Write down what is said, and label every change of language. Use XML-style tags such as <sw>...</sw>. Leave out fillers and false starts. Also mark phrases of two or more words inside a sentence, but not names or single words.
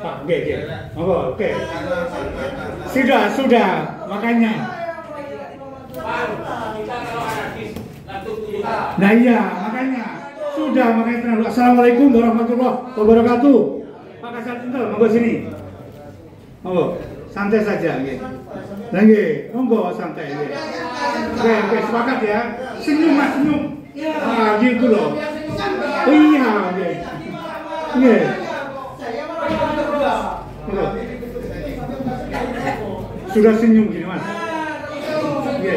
<id>Pak, oke. Sudah, makanya. Nah iya, makanya. Sudah, makanya tenang.</id> <ar>السلام عليكم ورحمة الله وبركاته.</ar> <id>Pak Kasat Centel, monggo sini. Monggo, santai saja nggih.</id> <jv>Lah nggih, monggo santai nggih.</jv> <id>Oke, sepakat ya. Senyum Mas, senyum. Ah, gitu loh. Oh iya, nggih. Nggih. Sudah senyum gini Mas. Nggih.</id>